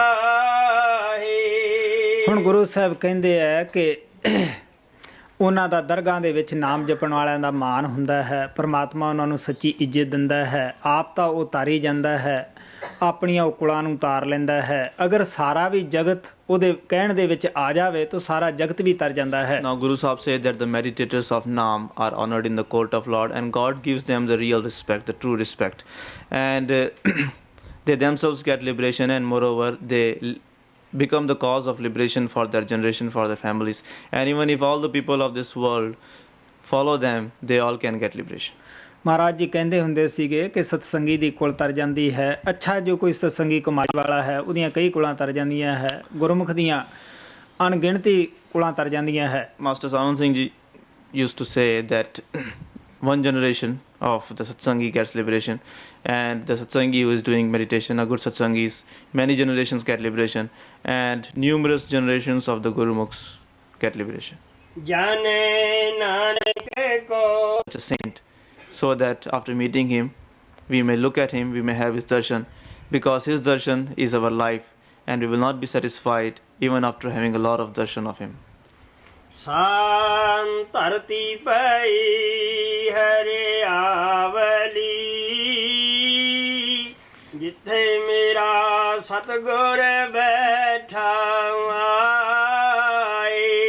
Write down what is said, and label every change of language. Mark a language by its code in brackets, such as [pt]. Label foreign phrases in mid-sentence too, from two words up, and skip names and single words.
[pa] ਹੁਣ ਗੁਰੂ ਸਾਹਿਬ ਕਹਿੰਦੇ ਆ ਕਿ ਉਹਨਾਂ ਦਾ ਦਰਗਾਹ ਦੇ ਵਿੱਚ ਨਾਮ ਜਪਣ ਵਾਲਿਆਂ ਦਾ ਮਾਣ ਹੁੰਦਾ ਹੈ, ਪਰਮਾਤਮਾ ਉਹਨਾਂ ਨੂੰ ਸੱਚੀ ਇੱਜ਼ਤ ਦਿੰਦਾ ਹੈ। ਆਪ ਤਾਂ ਉਹ ਤਾਰੀ ਜਾਂਦਾ ਹੈ, ਆਪਣੀਆਂ ਉਕਲਾਂ ਨੂੰ ਤਾਰ ਲੈਂਦਾ ਹੈ। ਅਗਰ ਸਾਰਾ ਵੀ ਜਗਤ ਉਹਦੇ ਕਹਿਣ ਦੇ ਵਿੱਚ ਆ ਜਾਵੇ ਤਾਂ ਸਾਰਾ ਜਗਤ ਵੀ ਤਰ ਜਾਂਦਾ ਹੈ। [en] Now Guru Sahib said that the meditators of Naam are honored in the court of Lord, and God gives them the real respect, the true respect, and they themselves get liberation, and moreover they become the cause of liberation for their generation, for their families, and even if all the people of this world follow them, they all can get liberation. [pa] ਮਹਾਰਾਜ ਜੀ ਕਹਿੰਦੇ ਹੁੰਦੇ ਸੀਗੇ ਕਿ ਸਤਸੰਗੀ ਦੀ ਕੁਲ ਤਰ ਜਾਂਦੀ ਹੈ। ਅੱਛਾ, ਜੋ ਕੋਈ ਸਤਸੰਗੀ ਕਮਾਈ ਵਾਲਾ ਹੈ ਉਹਦੀਆਂ ਕਈ ਕੁਲਾਂ ਤਰ ਜਾਂਦੀਆਂ ਹੈ, ਗੁਰਮੁਖ ਦੀਆਂ ਅਣਗਿਣਤੀ ਕੁਲਾਂ ਤਰ ਜਾਂਦੀਆਂ ਹੈ। [en] Master Sawan Singh Ji used to say that one generation of the satsangi gets liberation, and the satsangi who is doing meditation, a good satsangis, many generations get liberation, and numerous generations of the Gurumukhs get liberation. [pa] ਜਾਨੇ ਨਾਨਕ ਕੋ, [en] Such a saint, so that after meeting him, we may look at him, we may have his darshan, because his darshan is our life, and we will not be satisfied even after having a lot of darshan of him. [pa] ਸਾਨ ਧਰਤੀ ਪਈ ਹਰਿਆਵਲੀ, ਜਿੱਥੇ ਮੇਰਾ ਸਤਿਗੁਰ ਬੈਠਾ ਆਏ।